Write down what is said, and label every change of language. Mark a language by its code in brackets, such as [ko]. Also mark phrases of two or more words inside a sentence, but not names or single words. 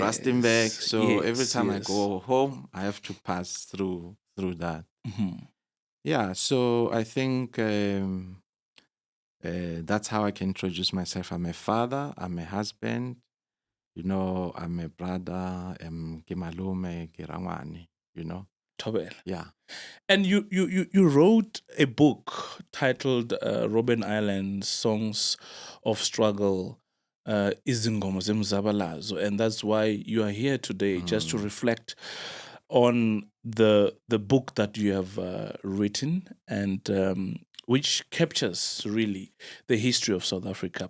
[en] Rustenburg. So every time I yes. go home, I have to pass through that. Mhm. Yeah. So I think that's how I can introduce myself. I'm a father. I'm a husband. I'm a brother. [tn] Ke malume, ke rangwane, Thobela. [en] Yeah. And you wrote a book titled Robben Island Songs of Struggle, Izingoma Zemzabalazo, and that's why you are here today, just to reflect on the book that you have written, and which captures really the history of South Africa.